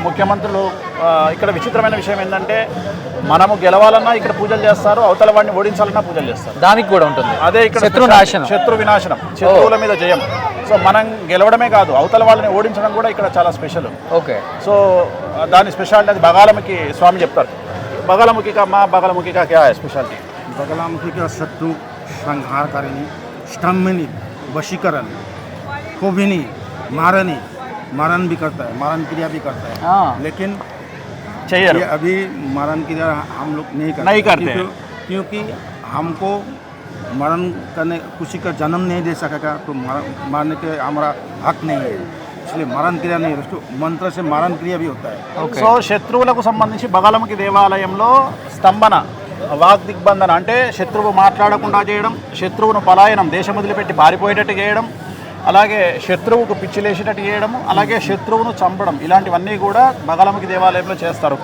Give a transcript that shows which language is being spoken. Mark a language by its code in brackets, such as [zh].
[te] ముఖ్యమంత్రులు ఇక్కడ విచిత్రమైన విషయం ఏంటంటే, మనము గెలవాలన్నా ఇక్కడ పూజలు చేస్తారు, అవతల వాడిని ఓడించాలన్నా పూజలు చేస్తారు. దానికి కూడా ఉంటుంది. అదే ఇక్కడ శత్రు వినాశనం, శత్రువుల మీద జయం. సో మనం గెలవడమే కాదు, అవతల వాళ్ళని ఓడించడం కూడా ఇక్కడ చాలా స్పెషల్. ఓకే. సో దాని స్పెషాలిటీ అది బగాలముఖి స్వామి చెప్తారు. [hi] బగాలముఖి కా క్యా హై స్పెషాలిటీ? बगलामुखी का शत्रु संहार करेनी, स्तंभनी, वशीकरण, कोभिनी, मारन भी करता है, मारन क्रिया भी करता है। लेकिन चाहिए ये अभी मारन क्रिया हम लोग नहीं करते क्योंकि हमको मरण करने, किसी का जन्म नहीं दे सकेगा तो मारने के हमारा हक नहीं है, इसलिए मारन क्रिया नहीं है। उसको मंत्र से मारन क्रिया भी होता है। [te] సో శత్రువులకు సంబంధించి బగలముఖి దేవాలయంలో స్తంభన, వాక్ దిగ్బంధన అంటే శత్రువు మాట్లాడకుండా చేయడం, శత్రువును పలాయనం, దేశం వదిలిపెట్టి పారిపోయేటట్టు చేయడం, అలాగే శత్రువుకు పిచ్చిలేసేటట్టు చేయడం, అలాగే శత్రువును చంపడం, ఇలాంటివన్నీ కూడా బగలముఖి దేవాలయంలో చేస్తారు.